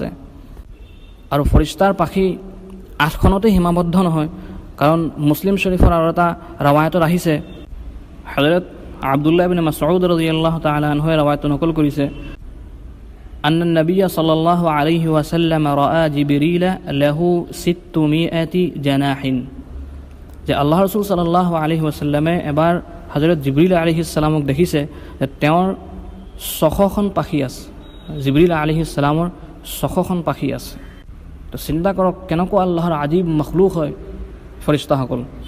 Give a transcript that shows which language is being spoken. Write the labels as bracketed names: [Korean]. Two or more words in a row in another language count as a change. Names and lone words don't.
[Assamese] আৰু ফৰিষ্টাৰ পাখি 8খনতে সীমাবদ্ধ নহয়, কাৰণ মুছলিম শৰীফৰ আৰু এটা ৰাৱায়তত আহিছে, হযৰত আব্দুল্লাহ ইবনে মাসউদ [Arabic] رضي الله تعالى عنه [Assamese] ৰাৱায়ত নকল কৰিছে, [Arabic] أن النبي صلى الله عليه وسلم رأى جبريل له 600 جناح, [Assamese] যে আল্লাহ ৰাসূল [Arabic] صلى الله عليه وسلم [Assamese] এবাৰ হযৰত জিবৰিল [Arabic] عليه السلام [Assamese] দেখিছে যে তেওঁৰ 600খন পাখি আছে, জিবৰিল [Arabic] عليه السلام [Assamese] 600খন পাখি আছে। তো চিন্তা কৰক কেনেকুৱা আল্লাহৰ আজীব মখলুক হয় ফৰিষ্টাসকল।